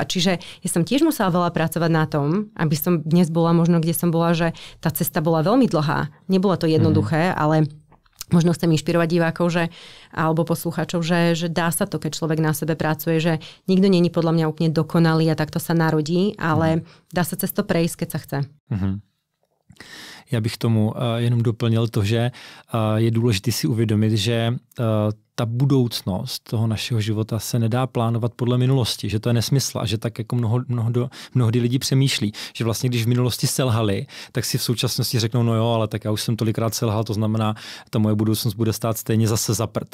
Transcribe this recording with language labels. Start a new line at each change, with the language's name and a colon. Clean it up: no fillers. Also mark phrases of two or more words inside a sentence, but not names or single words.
Slovak: Čiže ja som tiež musela veľa pracovať na tom, aby som dnes bola možno, kde som bola, že tá cesta bola veľmi dlhá. Nebola to jednoduché, ale možno chcem inšpirovať divákov, alebo poslucháčov, že dá sa to, keď človek na sebe pracuje, že nikto není podľa mňa úplne dokonalý a takto sa narodí, ale dá sa cez to prejsť, keď sa chce.
Czech: Já bych tomu jenom doplnil to, že je důležité si uvědomit, že ta budoucnost toho našeho života se nedá plánovat podle minulosti, že to je nesmysl a že tak jako mnohdy lidi přemýšlí, že vlastně když v minulosti selhali, tak si v současnosti řeknou, no jo, ale tak já už jsem tolikrát selhal, to znamená, ta moje budoucnost bude stát stejně zase za prd.